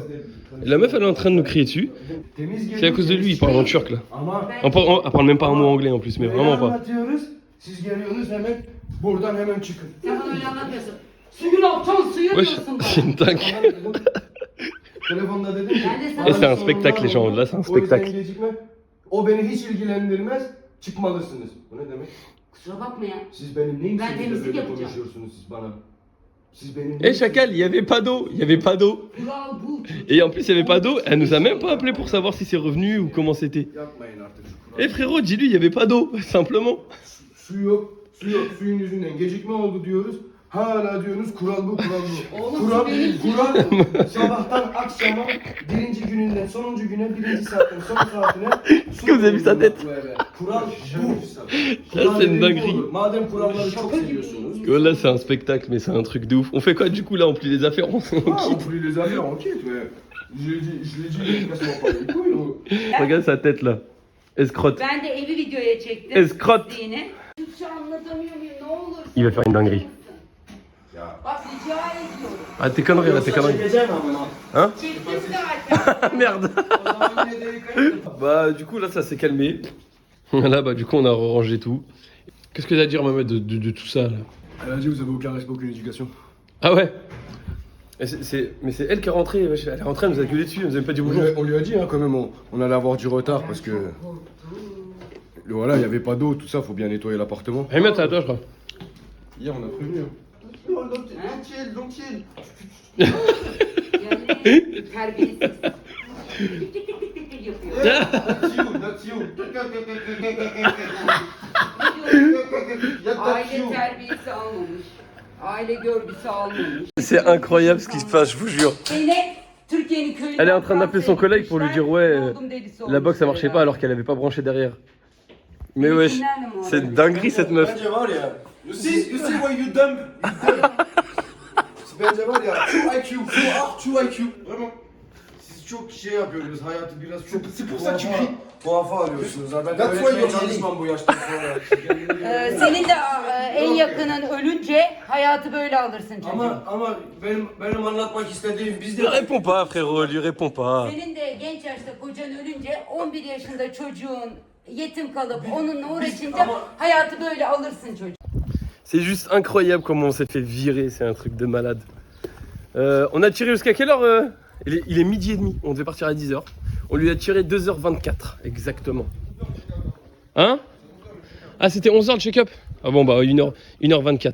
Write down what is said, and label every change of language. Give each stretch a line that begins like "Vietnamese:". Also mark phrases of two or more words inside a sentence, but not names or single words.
French: Et la meuf, elle est en train de nous crier dessus. C'est à cause de lui, il parle en turc, là. Elle parle même pas un mot anglais en plus, mais vraiment pas. Wesh, c'est une dingue. Et c'est un spectacle les gens, là c'est un spectacle.
Turkish: O beni hiç ilgilendirmez, çıkmalısınız. Bu ne demek? Kusura bakma ya. Siz benim neyim Ben siz de temizlik böyle yapacağım. konuşuyorsunuz siz bana? Siz benim
French: Eh Chacal, il y avait pas d'eau, il y avait pas d'eau.
Turkish: Kural bu.
French: Et en plus il y avait pas d'eau, elle nous a même pas appelé pour savoir si c'est revenu ou comment c'était.
Turkish: yapmayın artık şu kuralı.
French: Eh frérot, dis-lui, il y avait pas d'eau, simplement.
Turkish: Su yok, suyun yüzünden gecikme oldu diyoruz. Hala diyorsunuz kural bu, kural bu. Oğlum, Kural sabahtan akşama birinci gününden sonuncu güne birinci saatten son saatine
French: Est-ce que vous avez vu sa tête?
Turkish: Kural bu.
French: Ça c'est une dinguerie.
Turkish: Madem kuralları çok seviyorsunuz.
French: Là c'est un spectacle, mais c'est un truc de ouf. On fait quoi du coup là? On plie les affaires, on Ah, on quitte. plie les affaires, on quitte, mais je l'ai dit, laisse-moi pas les couilles. Regarde sa tête là. Escrotte.
Turkish: Ben de evi videoya çektim.
French: Escrotte.
Turkish: Yine. Türkçe anlatamıyor muyum? Ne olur.
French: Il va faire une dinguerie.
Turkish: Bak rica ediyorum.
French: Ah tes conneries là, tes conneries. Hein?
Turkish: Çektim zaten.
French: Merde. Bah du coup là ça s'est calmé. Là bah du coup on a rangé tout. Qu'est-ce que t'as à dire Mohamed de tout ça là? Elle a dit vous avez aucun respect, aucune éducation. Ah ouais. Mais c'est elle qui est rentrée, wesh. Elle est rentrée, elle nous a gueulé dessus, elle nous a même pas dit bonjour. On lui a dit hein, quand même, on allait avoir du retard parce que voilà, il n'y avait pas d'eau, tout ça, faut bien nettoyer l'appartement. Ahmed c'est à toi je crois. Hier on a prévenu. Hein.
English: Don't chill.
Turkish: Yani terbiyesiz. Tik tik tik tik tik tik yapıyor.
English: That's you.
Turkish: Aile terbiyesi almamış. Aile görgüsü almamış.
French: C'est incroyable ce qui se passe, je vous jure.
Turkish: Yine Türkiye'nin köyünden
French: Elle est en train d'appeler son collègue pour lui dire ouais,
Turkish: oldum delisi
French: la box ça
Turkish: olmuş
French: marchait pas alors qu'elle avait pas branché derrière. Mais wesh,
Turkish: Nerede mi o?
French: c'est une dinguerie cette meuf.
Turkish: Bence var ya.
English: You see why you dumb.
Turkish: Bence var ya, şu IQ. Vraiment. Siz çok şey yapıyorsunuz, hayatı biraz çok...
French: C'est pour ça que tu cries.
Turkish: Tuhafa arıyorsunuz. Ben öğretmeye çalışmam bu yaştan sonra. Senin de en yakının ölünce hayatı böyle alırsın çocuğum. Ama benim anlatmak istediğim bizde...
French: Lui réponds pas frérot, lui réponds pas.
Turkish: Senin de genç yaşta kocan ölünce 11 yaşında çocuğun yetim kalıp onunla uğraşınca hayatı böyle alırsın çocuğum.
French: C'est juste incroyable comment on s'est fait virer, c'est un truc de malade. On a tiré jusqu'à quelle heure il est midi et demi, on devait partir à 10h. On lui a tiré 2h24, exactement. Hein? Ah c'était 11h le check-up? Ah bon bah 1h24.